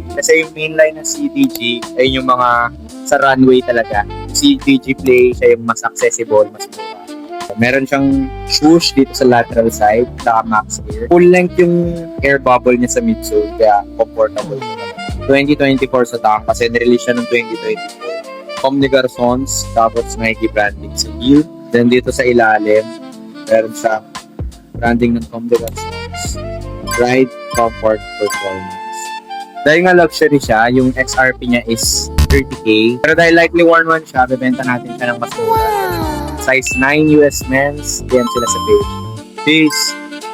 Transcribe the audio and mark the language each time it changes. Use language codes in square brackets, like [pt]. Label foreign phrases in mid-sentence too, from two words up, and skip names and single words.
[tl] Kasi yung main line ng CDG ay yung mga sa runway talaga. CDG Play siya yung mas accessible, mas mura. Meron siyang swoosh dito sa [en] lateral side, [tl] saka [en] max air. Full length [tl] yung [en] air bubble [tl] niya sa midsole, kaya comfortable siya. 2024 sa tank kasi nirelease siya ng 2024. Homme des Garçons, tapos Nike branding sa heel. Then dito sa ilalim, meron siya branding ng Homme des Garçons. [en] Ride, comfort, performance. [tl] Dahil nga luxury siya, yung XRP niya is 30K. Pero dahil [en] likely worn one [tl] siya, bebenta natin siya ng mas mura. [en] Size 9 US men's, [tl] yan sila sa page. Peace!